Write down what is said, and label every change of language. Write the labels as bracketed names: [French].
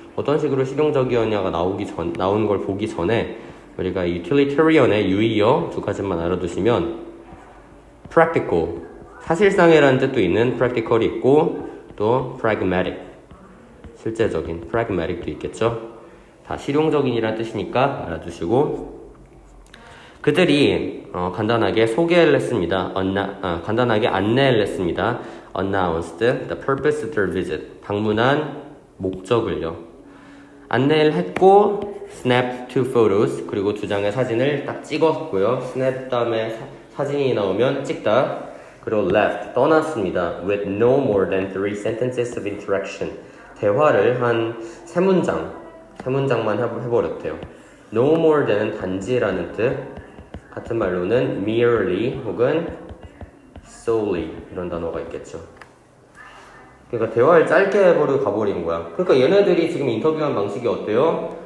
[Korean] 어떤 식으로 실용적이었냐가 나온 걸 보기 전에 우리가 utilitarian의 유의어 두 가지만 알아두시면 practical, 사실상이라는 뜻도 있는 practical이 있고 또 pragmatic, 실제적인 pragmatic도 있겠죠. 다 실용적인이라는 뜻이니까 알아두시고 그들이 간단하게 소개를 했습니다. 간단하게 안내를 했습니다. [English] announced the purpose of their visit. [Korean] 방문한 목적을요. 안내를 했고 [English] snapped two photos. [Korean] 그리고 두 장의 사진을 딱 찍었고요. snap 다음에 사진이 나오면 찍다. 그리고 left, 떠났습니다. [English] With no more than 3 sentences of interaction. [Korean] 대화를 한 세 문장만 해버렸대요. No more than은 단지라는 뜻. 같은 말로는 merely 혹은 solely 이런 단어가 있겠죠. 그러니까 대화를 짧게 해버리고 가버린 거야. 그러니까 얘네들이 지금 인터뷰한 방식이 어때요?